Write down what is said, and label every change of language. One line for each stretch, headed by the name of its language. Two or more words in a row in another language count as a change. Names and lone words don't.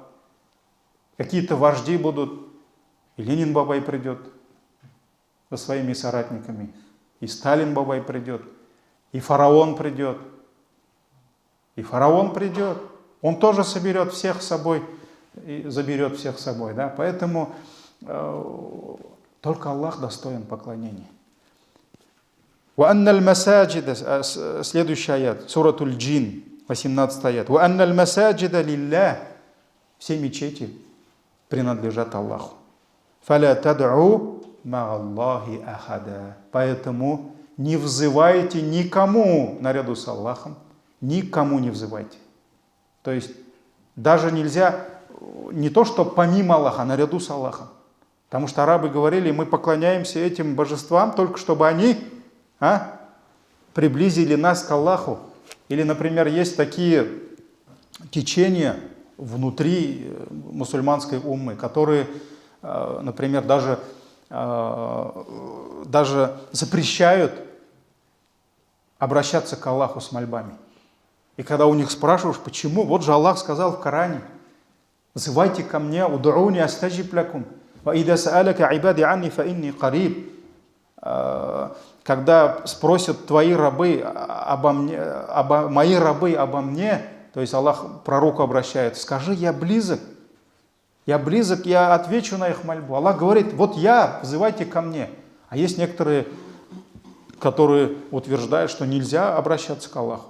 Russian: Какие-то вожди будут, и Ленин Бабай придет, со своими соратниками. И Сталин Бабай придет, и фараон придет. И фараон придет. Он тоже соберет всех с собой и заберет всех с собой. Да? Поэтому только Аллах достоин поклонения.
Arabic: وَأَنَّ الْمَسَاجِدَ,
Russian: следующий аят, суратуль Джин, 18 аят.
Arabic: وَأَنَّ الْمَسَاجِدَ لِلَّهِ,
Russian: все мечети принадлежат Аллаху.
Arabic: فَلَا تَدْعُوا مَعَ اللَّهِ أَحَدًا.
Russian: Поэтому не взывайте никому наряду с Аллахом, никому не взывайте. То есть даже нельзя, не то что помимо Аллаха, а наряду с Аллахом. Потому что арабы говорили, мы поклоняемся этим божествам только чтобы они приблизили нас к Аллаху. Или, например, есть такие течения внутри мусульманской уммы, которые, например, даже запрещают обращаться к Аллаху с мольбами. И когда у них спрашиваешь, почему, вот же Аллах сказал в Коране: «Взывайте ко мне,
Arabic: ادعوني أستجب لكم وإذا سألك عبادي عني فإني قريب».
Russian: Когда спросят твои рабы обо мне, мои рабы обо мне, то есть Аллах к пророку обращается, скажи, я близок, я отвечу на их мольбу. Аллах говорит, вот я, взывайте ко мне. А есть некоторые, которые утверждают, что нельзя обращаться к Аллаху.